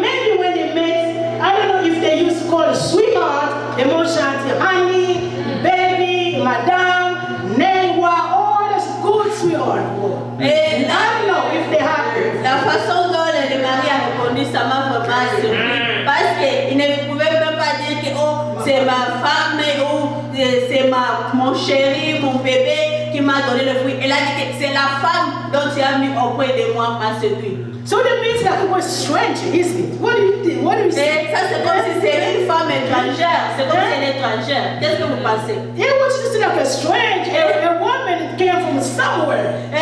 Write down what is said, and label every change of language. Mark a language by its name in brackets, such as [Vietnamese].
[English] Maybe when they met, I don't know if they used to call it sweetheart, emotion, honey, baby, Madame, Newa, all this good sweetheart. And I don't know if they have. [French] La façon dont le mari a répondu, ça m'a vraiment surpris. Parce qu'il ne pouvait même pas dire que oh, c'est ma femme ou c'est mon chéri, mon bébé qui m'a donné le fruit. Elle a dit que c'est la femme dont tu as mis auprès de moi m'a séduit. [English] So that means that it was strange, isn't it? What do you say? [French] Ça c'est comme si c'est une femme étrangère. C'est comme si elle est étrangère. Qu'est-ce que vous pensez? [English] It was just like a strange, a woman came from somewhere.